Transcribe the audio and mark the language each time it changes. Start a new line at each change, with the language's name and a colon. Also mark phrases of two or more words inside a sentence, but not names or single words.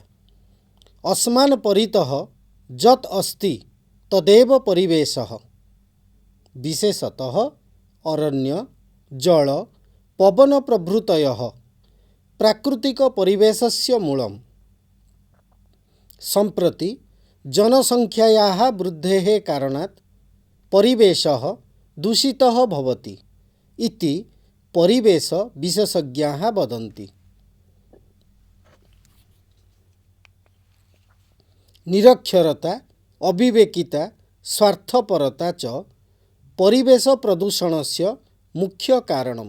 Sanskrit: ଅସ୍ମାନ୍ ପରିତଃ ଯତ୍ अस्ति ତଦେବ ପରିବେଶଃ ବିଶେଷତଃ ଅରଣ୍ୟ ଜଳ ପବନ ପ୍ରଭୃତୟଃ ପ୍ରାକୃତିକ ପରିବେଶस्य ମୂଳମ୍। ସମ୍ପ୍ରତି जनसंख्यायाः वृद्धेः कारणात् परिवेशः दूषितः भवति इति परिवेश विशेषज्ञाः वदन्ति। निरक्षरता अविवेकिता स्वार्थपरता च परिवेश प्रदूषणस्य मुख्य कारणम्।